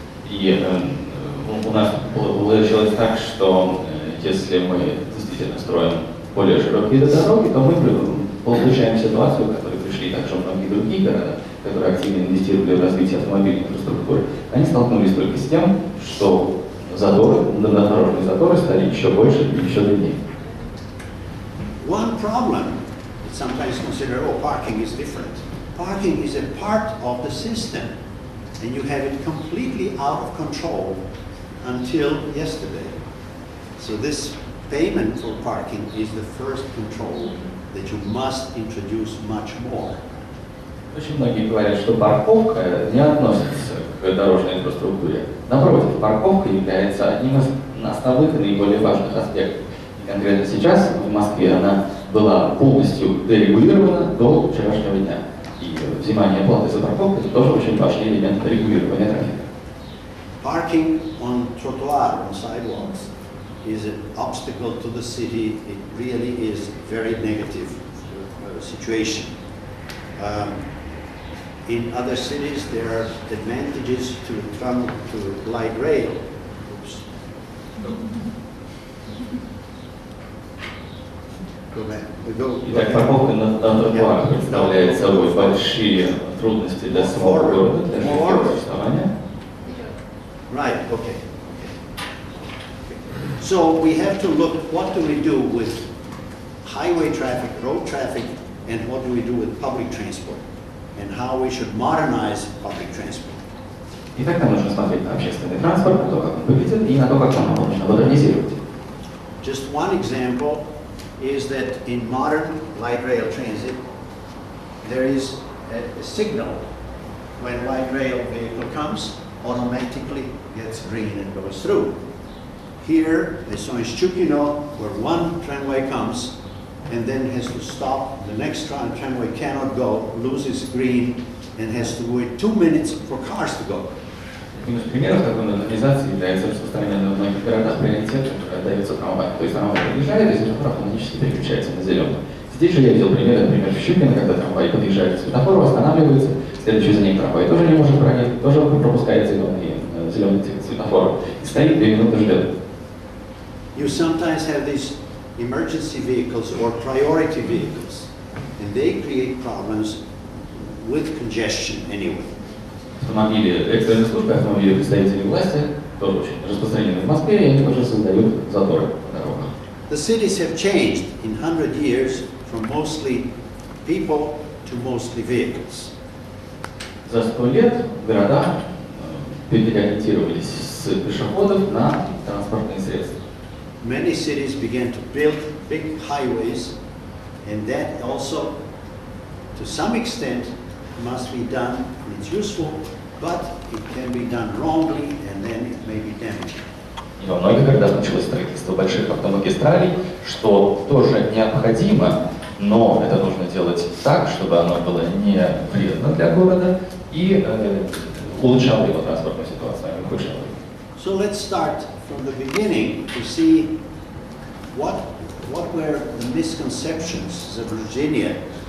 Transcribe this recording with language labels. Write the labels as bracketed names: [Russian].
[Russian] И у нас получилось так, что если мы действительно строим более широкие дороги, то мы получаем ситуацию, к которой пришли также многие другие города, которые активно инвестировали в развитие автомобильной инфраструктуры. Они столкнулись только с тем, что дорожные заторы стали еще больше и еще длиннее. [English] One problem is sometimes considered, oh, parking is different. Parking is a part of the system, and you have it completely out of control until yesterday. So this payment for parking is the first control that you must introduce much more. [Russian] Очень многие говорят, что парковка не относится к дорожной инфраструктуре. Напротив, парковка является одним из основных и наиболее важных аспектов. И конкретно сейчас в Москве она была полностью дерегулирована до вчерашнего дня. И взимание платы за парковку это тоже очень важный элемент регулирования трафика. [English] Parking on trottoir, on sidewalks, is an obstacle to the city. It really is a very negative situation. In other cities, there are advantages to light rail. Oops. Go back. [Russian] Итак, парковка на тротуарах представляет собой большие трудности для самого города, для его существования. [English] Right, okay. So we have to look at what do we do with highway traffic, road traffic, and what do we do with public transport, and how we should modernize public transport. [Russian] Итак, нам нужно смотреть на общественный транспорт, на то, как он выглядит, и на то, как он можно модернизировать. [English] Just one example is that in modern light rail transit, there is a signal when light rail vehicle comes, automatically gets green and goes through. Here, as soon as Chukino, where one tramway comes and then has to stop, the next tramway cannot go, loses green, and has to wait 2 minutes for cars to go. [Russian] Один из примеров такой модернизации является распространение в многих городах приоритета, когда дается трамвай. То есть трамвай подъезжает, и светофор автоматически переключается на зеленый. Здесь же я видел пример, например, в Щукино, когда трамвай подъезжает к светофору, останавливается, следующий за ним трамвай тоже не может проехать, тоже пропускает зеленый светофор и стоит 2 минуты ждет. [English] You sometimes have these emergency vehicles or priority vehicles, and they create problems with congestion anyway. [Russian] Автомобили экстренной службы, автомобили представителей власти тоже очень распространены в Москве, и они тоже создают заторы на дорогах. [English] The cities have changed in 100 years from mostly people to mostly vehicles. [Russian] За 100 лет города переориентировались с пешеходов на транспортные средства. [English] Many cities began to build big highways, and that also, to some extent, must be done. It's useful, but it can be done wrongly, and then it may be damaging. [Russian] И во многих городах началось строительство больших автомагистралей, что тоже необходимо, но это нужно делать так, чтобы оно было не вредно для города и улучшало его транспортную ситуацию, а не ухудшало. [English] So let's start from the beginning to see what were the misconceptions, [Russian] заблуждения.